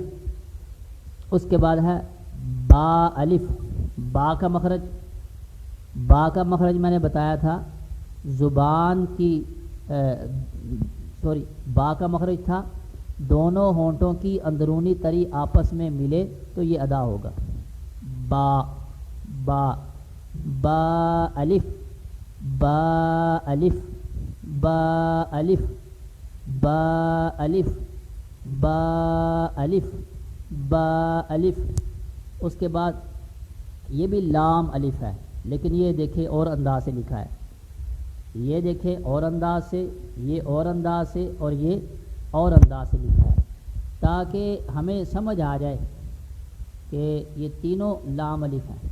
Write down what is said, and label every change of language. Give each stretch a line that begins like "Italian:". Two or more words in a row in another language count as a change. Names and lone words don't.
Urdu: اس کے بعد ہے با الف. با کا مخرج، با کا مخرج میں نے بتایا تھا زبان کی با کا مخرج تھا دونوں ہونٹوں کی اندرونی تری آپس میں ملے تو یہ ادا ہوگا. با با با الف، با الف، با الف، با الف، با الف، با الف. اس کے بعد یہ بھی لام الف ہے، لیکن یہ دیکھیں اور انداز سے لکھا ہے. یہ دیکھیں اور انداز سے، یہ اور انداز سے، اور یہ اور انداز سے لکھا ہے، تاکہ ہمیں سمجھ آ جائے کہ یہ تینوں لام الف ہیں.